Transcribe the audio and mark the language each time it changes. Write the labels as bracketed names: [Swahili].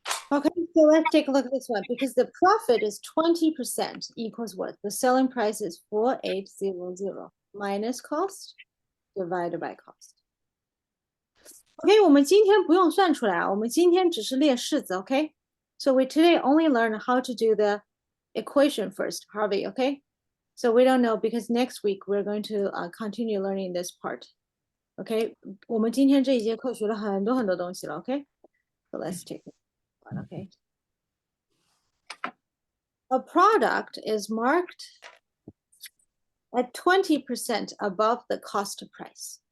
[English] Okay, so let's take a look at this one because the profit is 20% equals what? The selling price is 4800 minus cost divided by cost. [Chinese] Okay, 我们今天不用算出来啊，我们今天只是列式子 okay? [English] So we today only learn how to do the equation first, Harvey, okay? So we don't know because next week we're going to continue learning this part. [Chinese] Okay, 我们今天这一节课学了很多很多东西了 okay? [English] So let's take one, okay? A product is marked at 20% above the cost price.